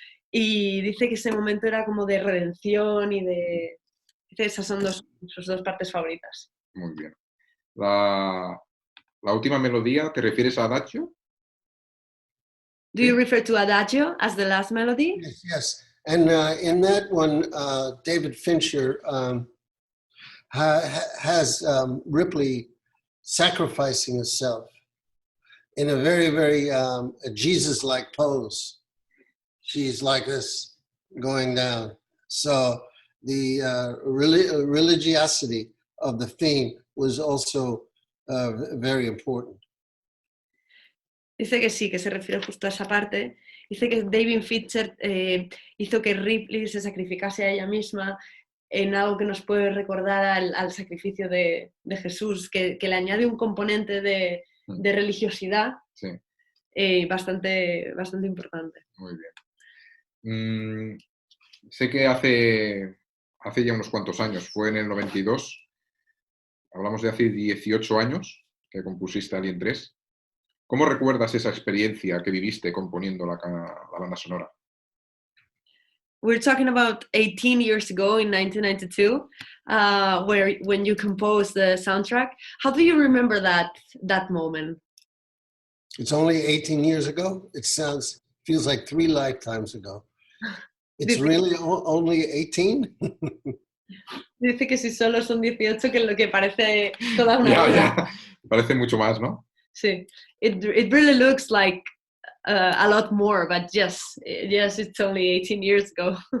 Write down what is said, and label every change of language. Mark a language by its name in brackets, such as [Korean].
[Spanish] Y dice que ese momento era como de redención y de... Dice, esas son sus dos partes favoritas. Muy bien. La última melodía, ¿te refieres a Adagio? [English] Do you refer to Adagio as the last melody? Yes, yes. And in that one, David Fincher has Ripley sacrificing herself in a very, very Jesus-like pose. She's like this, going down. So the religiosity of the theme was also very important. [Spanish] Dice que sí, que se refiere justo a esa parte. Dice que David Fincher hizo que Ripley se sacrificase a ella misma en algo que nos puede recordar al sacrificio de Jesús, que le añade un componente de religiosidad bastante importante. Muy bien. Sé que hace ya unos cuantos años, fue en el 92, hablamos de hace 18 años que compusiste Alien³. ¿Cómo recuerdas esa experiencia que viviste componiendo la banda sonora? [English] We're talking about 18 years ago in 1992, when you composed the soundtrack. How do you remember that moment? It's only 18 years ago. Feels like 3 lifetimes ago. It's really only 18? [Spanish] Dice que si solo son 18, que es lo que parece toda una vida. Ya. Parece mucho más, ¿no? Sí. [English] It really looks like a lot more, but yes, it's only 18 years ago.